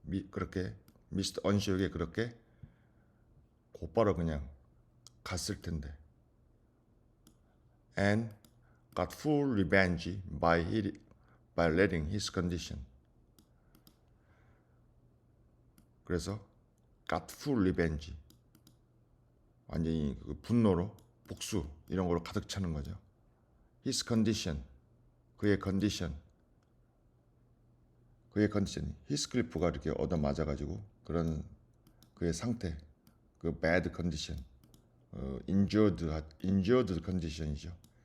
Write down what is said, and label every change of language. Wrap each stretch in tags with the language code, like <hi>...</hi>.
<ko>그렇게 미스터 언쇼에게 그렇게 곧바로 그냥 갔을 텐데.</ko> <en>And got full revenge by letting his condition.</en> <ko>그래서</ko> <en>got full revenge.</en> <ko>완전히 그 분노로 복수 이런 거로 가득 차는 거죠.</ko> <en>His condition.</en> <ko>그의 컨디션. 히스클리프가 이렇게 얻어맞아가지고 그런 그의 상태, 그</ko> <en>bad condition, injured condition</en> <ko>이죠.</ko>